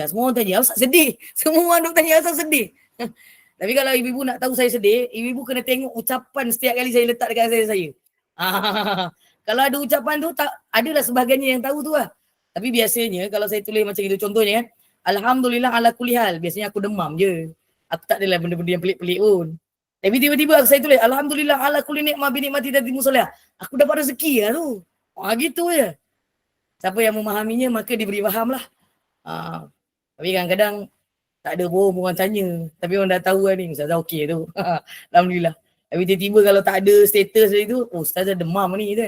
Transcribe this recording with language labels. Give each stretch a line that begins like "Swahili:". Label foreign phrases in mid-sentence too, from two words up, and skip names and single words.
Malay: Semua orang tanya, asal sedih? Semua orang duk tanya asal sedih. Tapi kalau ibu-ibu nak tahu saya sedih, ibu-ibu kena tengok ucapan setiap kali saya letak dekat saya. Kalau ada ucapan tu, tak adalah sebahagiannya yang tahu tu lah. Tapi biasanya kalau saya tulis macam itu, contohnya kan,
Arabic: الحمد لله على كل حال.
Malay: Biasanya aku demam je. Aku tak adalah benda-benda yang pelik-pelik pun. Tapi tiba-tiba saya tulis,
Arabic: الحمد لله على كل نعمة بنعمته تتم الصالحات.
Malay: Aku dapat rezeki lah tu. Gitu je. Siapa yang memahaminya, maka diberi faham lah. Tapi kadang-kadang tak ada pun orang tanya. Tapi orang dah tahu lah ni, Ustazah okey tu. Alhamdulillah. Tapi tiba-tiba kalau tak ada status dari tu, Ustazah demam ni kan.